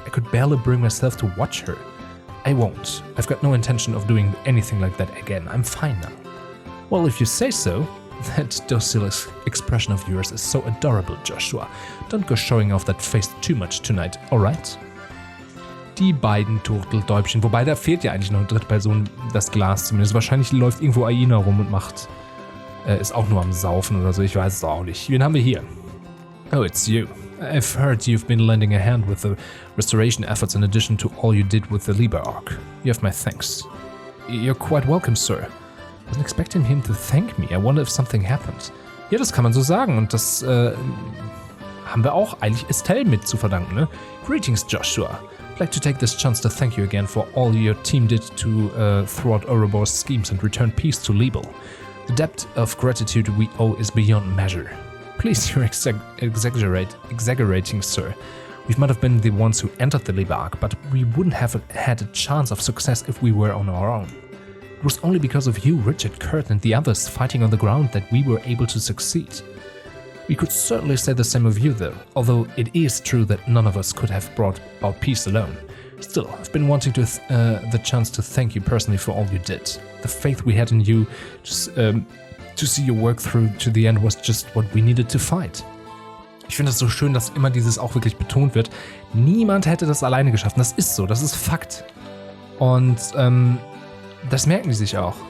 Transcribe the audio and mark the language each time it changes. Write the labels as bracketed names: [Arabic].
[English] I could barely bring myself to watch her. I won't. I've got no intention of doing anything like that again. I'm fine now. Well, if you say so. That docile expression of yours is so adorable, Joshua. Don't go showing off that face too much tonight, alright? [German] die beiden Turteldäubchen. Wobei, da fehlt ja eigentlich noch eine dritte Person, das Glas zumindest. Wahrscheinlich läuft irgendwo Aina rum und ist auch nur am Saufen oder so. Ich weiß es auch nicht. Wen haben wir hier? [English] Oh, it's you. I've heard you've been lending a hand with the restoration efforts in addition to all you did with the Liebe arc. You have my thanks. You're quite welcome, sir. I wasn't expecting him to thank me. I wonder if something happened. [German] Ja, das kann man so sagen. Und das haben wir auch eigentlich Estelle mit zu verdanken, ne? [English] Greetings, Joshua. I'd like to take this chance to thank you again for all your team did to thwart Ouroboros schemes and return peace to Liebe. The depth of gratitude we owe is beyond measure. Please, you're exaggerating, sir. We might have been the ones who entered the Liebe arc, but we wouldn't have had a chance of success if we were on our own. It was only because of you, Richard, Kurt, and the others fighting on the ground that we were able to succeed. We could certainly say the same of you, though, although it is true that none of us could have brought about peace alone. Still, I've been wanting the chance to thank you personally for all you did. The faith we had in you to see your work through to the end was just what we needed to fight. [German] Ich finde es so schön, dass immer dieses auch wirklich betont wird. Niemand hätte das alleine geschafft. Das ist so, das ist Fakt. Und das merken die sich auch.